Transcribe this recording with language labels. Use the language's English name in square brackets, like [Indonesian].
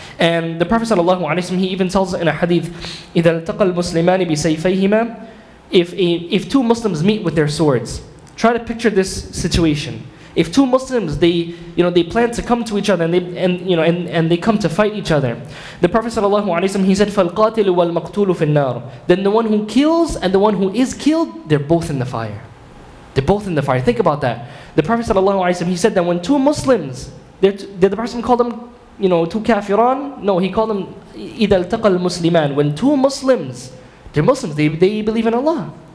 [English] And the Prophet ﷺ, he even tells in a hadith, [Arabic] إِذَا الْتَقَى الْمُسْلِمَانِ بِسَيْفَيْهِمَا, [English] if two Muslims meet with their swords, try to picture this situation. If two Muslims, they plan to come to each other and they come to fight each other. The Prophet ﷺ, he said, [Arabic] فَالْقَاتِلُ وَالْمَقْتُولُ فِي النَّارِ. [English] Then the one who kills and the one who is killed, they're both in the fire. They're both in the fire. Think about that. The Prophet ﷺ, he said that when two Muslims, did the Prophet call them, two kafiran? No, he called them [Arabic] إِذَا الْتَقَى الْمُسْلِمَانِ. [English] When two Muslims, they're Muslims, they believe in Allah.